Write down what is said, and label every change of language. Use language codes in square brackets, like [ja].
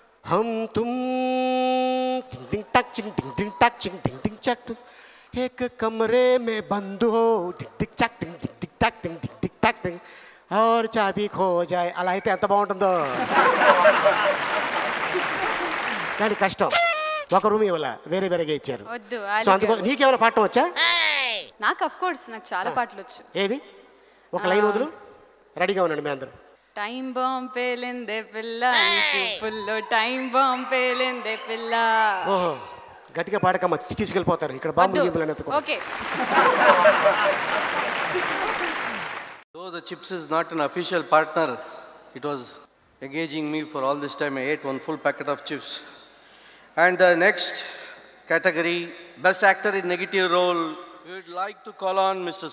[hi] हम तुम टिंग टिंग टक चिंग टिंग टिंग टक चिंग टिंग टिंग चक एक कमरे में बंद हो टिंग टिंग चक टिंग टिंग टिंग टक टिंग टिंग टिंग टक टिंग और चाबी खो जाए. [te] అలా అయితే ఎంత బాగుంటుందో. కానీ కష్టం, ఒక రూమ్ ఇవ్వాల, వేరే వేరేగా ఇచ్చారు. వద్దు. సో అందుకో నీకేమైనా పాడటం వచ్చా? నాకు ఆఫ్ కోర్స్ నాకు చాలా పాటలు వచ్చు. ఏది? ఒక లైన్ వదులు, రెడీగా ఉండండి మీ అందరూ. టైం బాంబ్ పేలిందే పిల్ల, చూపుల్లో టైం బాంబ్ పేలిందే పిల్ల. ఓహో, గట్టిగా పాడకమ్మా, తీసుకెళ్ళిపోతారు ఇక్కడ బాంబు గింబులు అనేది. Okay. [en] Though the chips is not an official partner, it was engaging me for all this time. I ate one full packet of chips. And the next category, best actor in negative role, we would like to call on Mr.